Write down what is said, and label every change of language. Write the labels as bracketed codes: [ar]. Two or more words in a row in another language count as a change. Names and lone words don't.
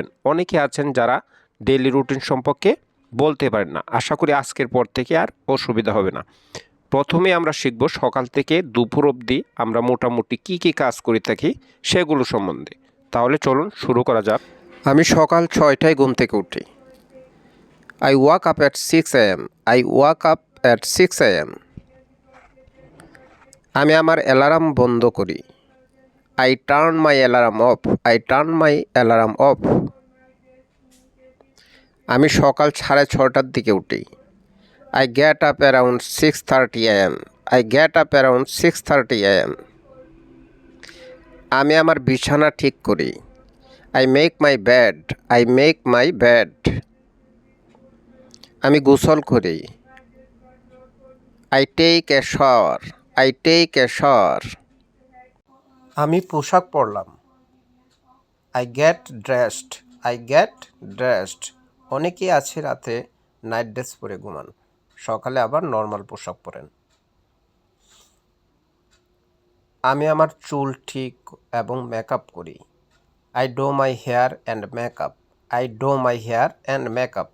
[bn] অনেকে আছেন যারা [en] daily routine [bn] সম্পর্কে বলতে পারেন না। আশা করি আজকের পর থেকে আর অসুবিধা হবে না। প্রথমে আমরা শিখব সকাল থেকে দুপুর অবধি আমরা মোটামুটি কি কাজ করে থাকি সেগুলো সম্বন্ধে। তাহলে চলুন শুরু করা যাক। আমি সকাল 6টায় ঘুম থেকে উঠি। [en] I wake up at 6 AM. I wake up at 6 AM. [bn] আমি আমার অ্যালার্ম বন্ধ করি। [en] I turn my alarm off. I turn my alarm off. [bn] আমি সকাল 6:30টার দিকে উঠি। [en] I get up around 6:30 AM. I get up around 6:30 AM. [bn] আমি আমার বিছানা ঠিক করি। [en] I make my bed. I make my bed. [bn] আমি গোসল করি। [en] I take a shower. I take a shower. [bn] আমি পোশাক পরলাম। [en] I get dressed. I get dressed. [bn] অনেকেই আছে রাতে [en] night dress [bn] পরে ঘুমান, সকালে আবার নর্মাল পোশাক পরেন। আমি আমার চুল ঠিক এবং মেকআপ করি। [en] I do my hair and makeup. I do my hair and makeup.